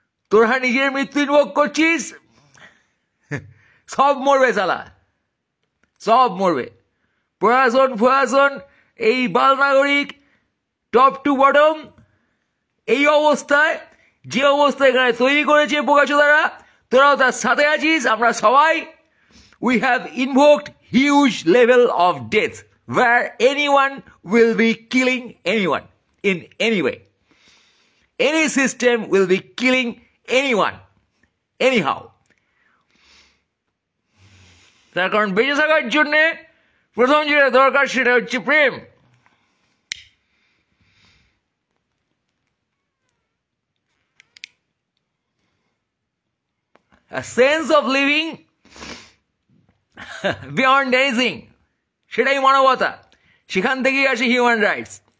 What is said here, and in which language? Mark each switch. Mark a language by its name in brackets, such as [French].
[Bangla] তোরা নিজের মৃত্যু ইনভোক করছিস, সব মরবে শালা, সব মরবে। প্রশাসন, এই বাল নাগরিক, টপ টু বটম, এই অবস্থায়, যে অবস্থা এখানে তৈরি করেছে বোকাচোদারা, তোরাও তার সাথে আছিস। আমরা সবাই, [English] we have invoked huge level of death where anyone will be killing anyone in any way. Any system will be killing anyone anyhow. [Bangla] তার কারণ বেঁচে থাকার জন্যে প্রথম যেটা দরকার সেটা হচ্ছে প্রেম। [English] A sense of living beyond anything, [Bangla] সেটাই মানবতা, সেখান থেকেই আসে হিউম্যান রাইটস।